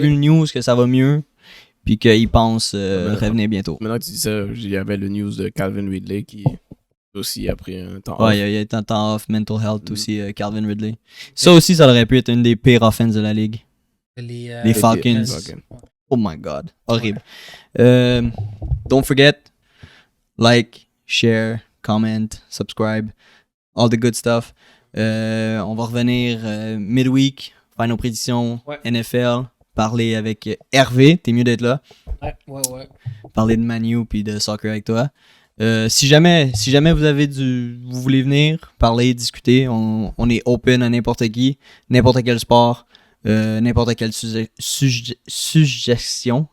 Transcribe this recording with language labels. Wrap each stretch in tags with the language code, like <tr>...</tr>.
<fr>vu le news que ça va mieux. Puis qu'il pense revenir bientôt. Maintenant que tu dis ça, il y avait le news de Calvin Ridley qui aussi a pris un temps Ouais,</fr> <en>off.</en> <fr>il y a été un temps off,</fr> <en>mental health</en> <fr>aussi, Calvin Ridley. Ça aussi, ça aurait pu être une des pires offenses de la ligue. Les Falcons.</fr> <en>Oh my god.</en> <fr>Horrible.</fr> <en>Don't forget, like, share, comment, subscribe, all the good stuff.</en> <fr>On va revenir midweek, faire nos prédictions Ouais. NFL, parler avec Hervé. T'es mieux d'être là. Ouais. Parler de Manu puis de soccer avec toi. Si jamais vous avez vous voulez venir, parler, discuter, on est open à n'importe qui, n'importe quel sport, n'importe quelle suggestion.</fr>